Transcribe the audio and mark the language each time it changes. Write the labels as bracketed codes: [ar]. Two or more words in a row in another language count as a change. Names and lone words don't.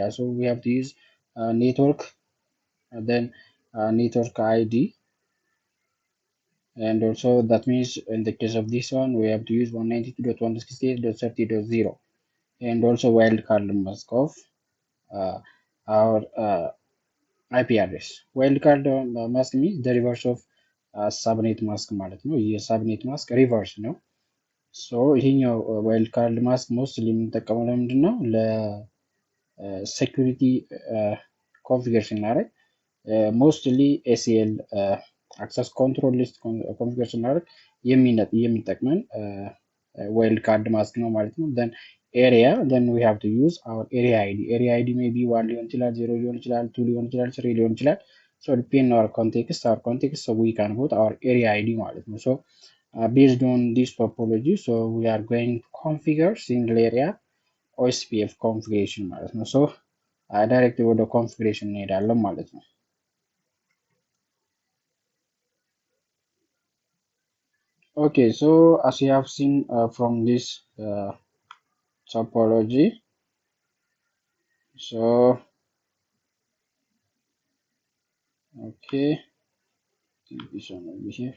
[en] We have to use network, then network ID, and also that means in the case of this one we have to use 192.168.30.0 and also wildcard mask of our IP address. Wildcard mask means the reverse of subnet mask [am] ማለት ነው። [en] subnet mask reverse [am] ነው። ይሄኛው [en] wildcard mask mostly [am] የምንጠቀመው ለምንድን ነው? [en] security configure [am] ስናደርግ [en] mostly ACL access control list configure [am] ስናደርግ የሚጠቅመን [en] wildcard mask [am] ነው ማለት ነው። [en] then area, then we have to use our area ID may be 1 [am] ሊሆን ይችላል፣ 0 ሊሆን ይችላል፣ 2 ሊሆን ይችላል፣ 3 ሊሆን ይችላል። [en] depend on our context, we can put our area ID [am] ማለት ነው። [en] based on this topology, we are going to configure single area OSPF configuration [am] ማለት ነው። [en] directly [am] ወደ configuration እንሄዳለን ማለት ነው። [en] Okay, as you have seen from this topology, okay, this one will be here.